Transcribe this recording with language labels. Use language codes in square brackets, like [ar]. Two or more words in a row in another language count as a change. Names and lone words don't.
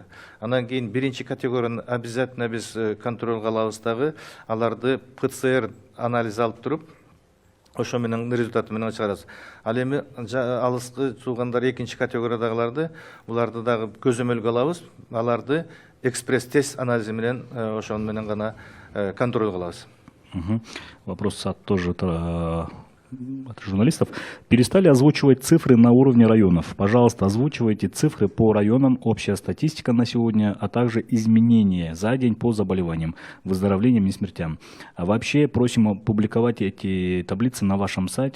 [ky] Анан кийин биринчи категорияны обязательно биз контролго алабыз дагы, аларды ПЦР анализ алып туруп, ошо менен результаты менен чыгарабыз. Ал эми алыскы туугандар экинчи категориядагыларды, буларды дагы көзөмөлгө алабыз, аларды экспресс-тест анализи менен ошону менен гана контролго алабыз. [ru] Вопрос тоже от журналистов. Перестали озвучивать цифры на уровне районов. Пожалуйста, озвучивайте цифры по районам, общая статистика на сегодня, а также изменения за день по заболеваниям, выздоровлениям и смертям. А вообще просим опубликовать эти таблицы на вашем сайте.